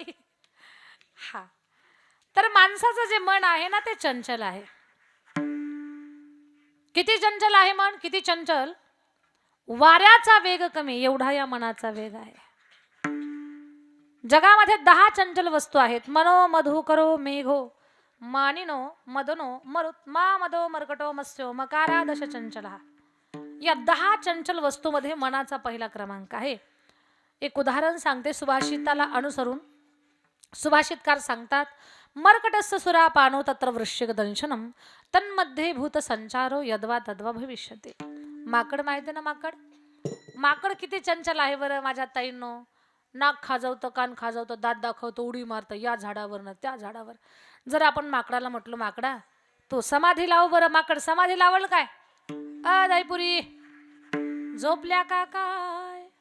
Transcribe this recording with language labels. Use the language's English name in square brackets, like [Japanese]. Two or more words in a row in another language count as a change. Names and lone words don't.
[Marathi] हा, तर माणसाचं जे मन आहे ना ते चंचल आहे. किती चंचल आहे मन, किती चंचल. वाऱ्याचा वेग कमी एवढा या मनाचा वेग आहे. जगामध्ये 10 चंचल वस्तू आहेत. [Sanskrit] मनो मधु करो मेघो मानिनो मदनो मरुत मा मदो मर्कटो मत्स्यो मकारा दश चंचला. [Marathi] या 10 चंचल वस्तूमध्ये मनाचा पहिला क्रमांक आहे. एक उदाहरण सांगते सुभाषिताला अनुसरून. सुभाषितकार सांगतात, [Sanskrit] मर्कटस्य सुरा पानो तत्र वृश्चिक दंशनम तन्मध्ये भूत संचारो यद्वा तद्वा भविष्यते. [Marathi] माकड माहिती ना, माकड किती चंचल आहे बरं माझ्या ताईंनो. नाक खाजवतं, कान खाजवतं, दात दाखवतं, उडी मारतं या झाडावरनं त्या झाडावर. जर आपण माकडाला म्हटलं, माकडा तो समाधी लाव बरं, माकड समाधी लावल काय? दाईपुरी झोपल्या का काय?